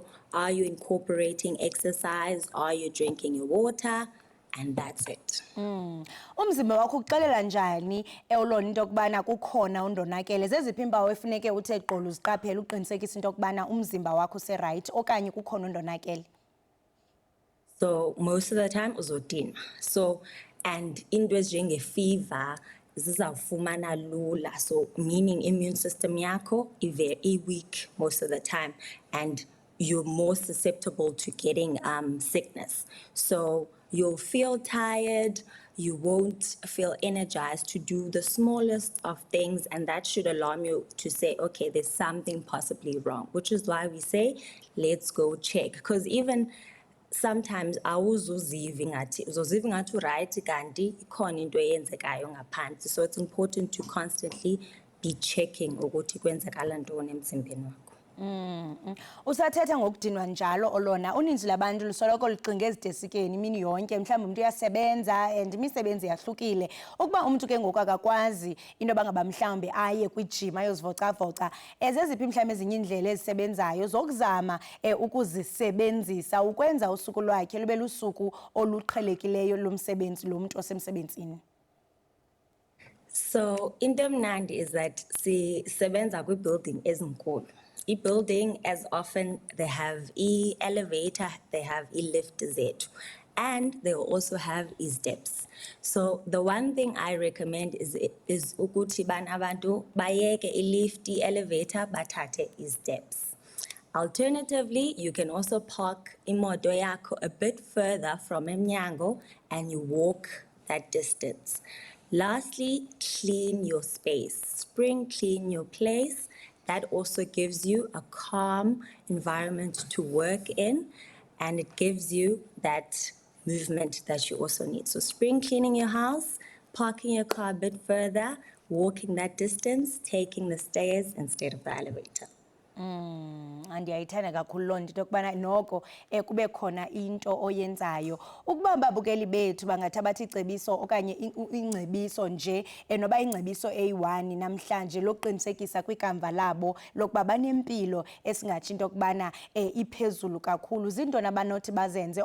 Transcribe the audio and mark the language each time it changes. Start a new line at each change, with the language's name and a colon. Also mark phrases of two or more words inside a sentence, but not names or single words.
English: Are you incorporating exercise? Are you drinking your water? And that's it.
Xhosa: Umzimba wakho ukuxelela njani ulona into yokubana kukhona undonakele? Zeziphi iimpawu efuneke uthe gqolo uziqaphele uqinisekisa into yokubana umzimba wakho userayithi okanye kukhona undonakele?
English: So most of the time uzodinwa.
Xhosa: So, and into ezinjenge-fever zizawufumana lula.
English: So meaning immune system yakho i-weak most of the time, and you're more susceptible to getting sickness. So you'll feel tired, you won't feel energized to do the smallest of things, and that should alarm you to say, okay, there's something possibly wrong, which is why we say, let's go check. Because even sometimes
Xhosa: awuzuziva ngathi uright kanti ikhona into eyenzekayo ngaphansi.
English: So it's important to constantly be checking
Xhosa: ukuthi kwenzekala ntoni emzimbeni wakho. Usathetha ngokudinwa njalo olona, uninzi labantu lusoloko lucinga ezidesikeni imini yonke, mhlawumbi umuntu uyasebenza and imisebenzi yahlukile. Ukuba umuntu ke ngoku akakwazi into yoba ngaba mhlawumbi aye kwijim ayozivocavoca, zeziphi mhlawumbi ezinye iindlela ezisebenzayo zokuzama ukuzisebenzisa ukwenza usuku lwakhe lube lusuku oluqhelekileyo lomsebenzi lo muntu osemsebenzini? So into emnandi
English: is that
Xhosa: sisebenza kwi-building ezinkulu.
English: I-building, as often they have elevator, they have lift zethu, and they will also have steps. So the one thing I recommend is
Xhosa: ukuthi abantu bayeke lift, elevator, bathathe steps.
English: Alternatively, you can also park
Xhosa: imoto yakho
English: a bit further from emnyango and you walk that distance. Lastly, clean your space. Spring clean your place. That also gives you a calm environment to work in, and it gives you that movement that you also need. So spring cleaning your house, parking your car a bit further, walking that distance, taking the stairs instead of the elevator.
Xhosa: Andiyayithanda kakhulu loo nto yokubana noko kube khona into oyenzayo. Ukuba babukeli bethu bangathi abathi icebiso okanye ingcebiso nje noba ingcebiso eyi-1 namhlanje lokuqinisekisa kwikamva labo lokuba banempilo esingatsho into yokubana iphezulu kakhulu, zintoni abanothi bazenze?